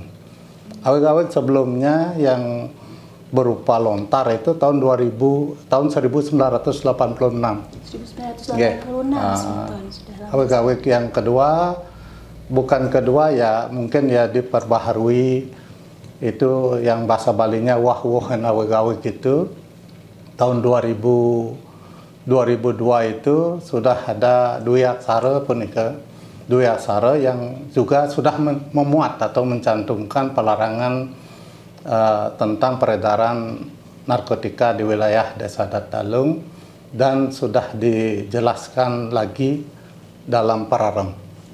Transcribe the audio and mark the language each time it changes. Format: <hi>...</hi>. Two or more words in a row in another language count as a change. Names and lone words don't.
<id>Awik-awik sebelumnya yang berupa lontar itu tahun 1986. 1986. Awik-awik yang kedua, bukan kedua ya, mungkin ya diperbaharui, itu yang bahasa Balinya wah-wuhan awik-awik itu tahun 2002 itu sudah ada Dwi Aksara punika, Dwi Aksara yang juga sudah memuat atau mencantumkan pelarangan tentang peredaran narkotika di wilayah Desa Adat Dalung, dan sudah dijelaskan lagi dalam Pararem.</id>